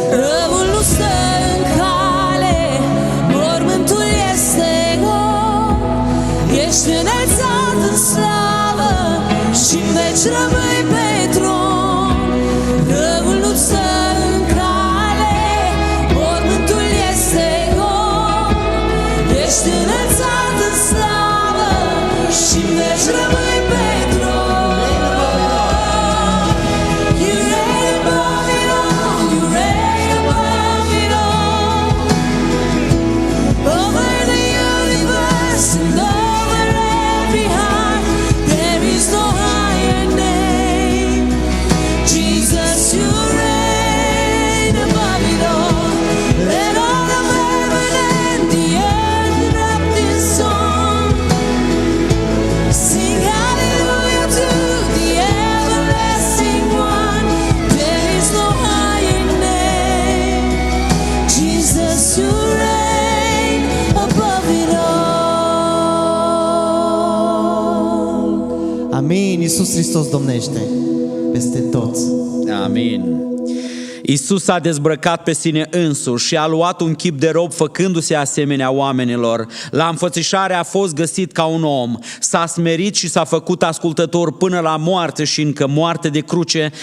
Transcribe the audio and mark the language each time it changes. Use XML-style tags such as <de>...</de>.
<ro>Răul nu stă în cale, mormântul este gol, ești înălțat în slavă și în veci rămâi pe tron. Răul nu stă în cale, mormântul este gol, ești înălțat în slavă și în veci rămâi pe tron.</ro> <en>You reign above it all, you reign above it all, over the universe and over every heart. There is no higher name. Jesus, you reign above it all. Let all of heaven and the earth erupt in song. Sing hallelujah to the everlasting one. There is no higher name. Jesus, you reign above it all.</en> <ro>Amin. Iisus Hristos domnește peste toți. Amin. Iisus a dezbrăcat pe sine însuși și a luat un chip de rob făcându-se asemenea oamenilor. La înfățișare a fost găsit ca un om. S-a smerit și s-a făcut ascultător până la moarte și încă moarte de cruce.</ro>